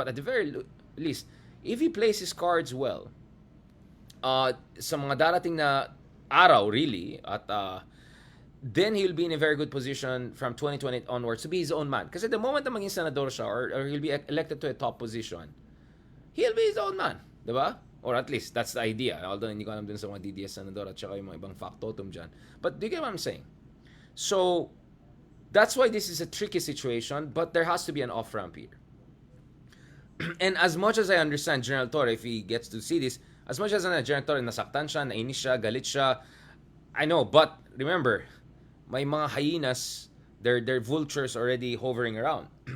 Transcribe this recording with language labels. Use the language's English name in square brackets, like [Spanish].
[English] But at the very least, if he plays his cards well, [Filipino] sa mga darating na araw, [English] really, at then he'll be in a very good position from 2020 onwards to be his own man. Kasi the moment [Filipino] na maging senador siya [English] or he'll be elected to a top position, he'll be his own man. Diba? Or at least, that's the idea. [Filipino] Although hindi ko alam dun sa mga DDS senador at saka yung mga ibang factotum dyan. [English] But do you get what I'm saying? So, that's why this is a tricky situation, but there has to be an off-ramp here. And as much as I understand General Torre, if he gets to see this, as much as General Torre, [Filipino] nasaktan siya, nainis siya, galit siya, [English] I know, but remember, may mga hyenas, they're vultures already hovering around.